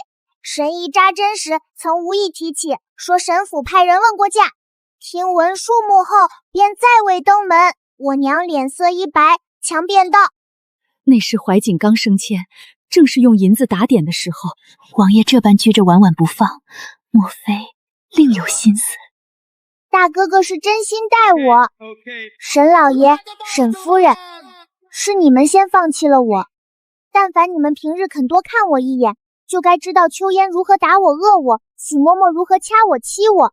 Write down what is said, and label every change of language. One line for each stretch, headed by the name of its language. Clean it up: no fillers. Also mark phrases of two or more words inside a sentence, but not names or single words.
Chinese: 神医扎針時曾無意提起，說神府派人問過價。聽聞數目後，便再未登門。我娘臉色一白，強辯道： 那时懷瑾剛升遷，正是用銀子打點的時候，王爺這般拘着婉婉不放，莫非另有心思？大哥哥是真心待我。沈老爺、沈夫人，是你們先放棄了我。但凡你們平日肯多看我一眼，就該知道秋烟如何打我餓我，许嬤嬤如何掐我欺我。